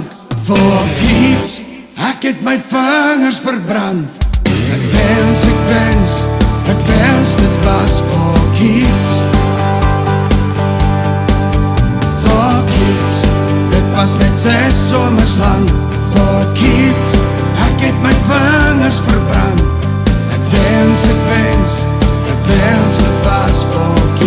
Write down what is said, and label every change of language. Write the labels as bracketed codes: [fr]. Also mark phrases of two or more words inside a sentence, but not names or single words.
[en] For keeps, [af] ek het my vingers verbrand. Ek wens dit was [en] for keeps. For keeps, [af] dit was net 6 somers lang. [en] For keeps, [af] ek het my vingers verbrand. Ek wens dit was for